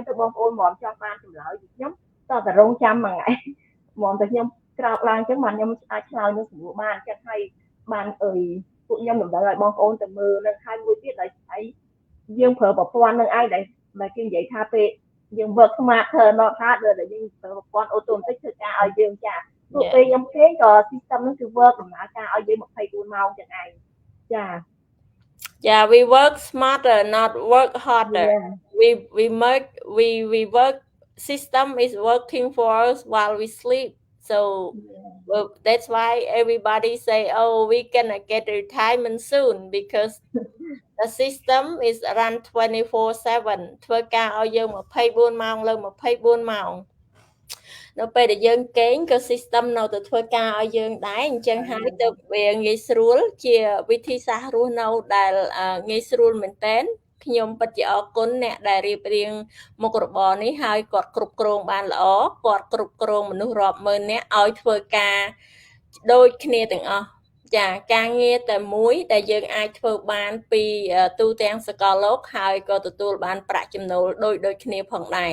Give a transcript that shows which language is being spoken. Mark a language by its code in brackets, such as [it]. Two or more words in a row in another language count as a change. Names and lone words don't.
[km] ទៅបងប្អូនមកចង់បានចម្លើយពីខ្ញុំតើតរងចាំមួយថ្ងៃមកតែខ្ញុំក្រោកឡើងចឹងបានខ្ញុំអាចឆ្លើយនឹងស្រួលបានចឹងហើយបានពួកខ្ញុំតម្រូវឲ្យបងប្អូនទៅមើលនឹងហើយមួយទៀតដោយស្អីយើងប្រើប្រព័ន្ធនឹងឯងដែលគេនិយាយថាពេលយើង [en] work smarter not harder [km] ដែលយើងប្រើប្រព័ន្ធអូតូម៉ាទិកធ្វើការឲ្យយើងចាព្រោះពេលខ្ញុំគេក៏ system នឹងគឺ work ដំណើរការឲ្យយើង24ម៉ោងចឹងឯងចា [en] Yeah, we work smarter, not work harder. Yeah. We work. System is working for us while we sleep. So that's why everybody say, "Oh, we gonna get retirement soon because the system is run 24/7." [km] ធ្វើការឲ្យយើង24ម៉ោងលើ24ម៉ោងនៅពេលដែលយើងគេងក៏ system នៅតែធ្វើការឲ្យយើង ដែរអញ្ចឹងហើយទៅវាងាយស្រួលជាវិធីសាស្ត្ររស់នៅដែលងាយស្រួលមែនតើខ្ញុំពិតជាអរគុណអ្នកដែលរៀបរៀងមុខរបរនេះហើយគាត់គ្រប់គ្រងបានល្អគាត់គ្រប់គ្រងមនុស្សរាប់ម៉ឺននាក់ឲ្យធ្វើការដូចគ្នាទាំងអស់ចាការងារតែមួយដែលយើងអាចធ្វើបានពីទូទាំងសកលលោកហើយក៏ទទួលបានប្រាក់ចំណូលដូចគ្នាផងដែរ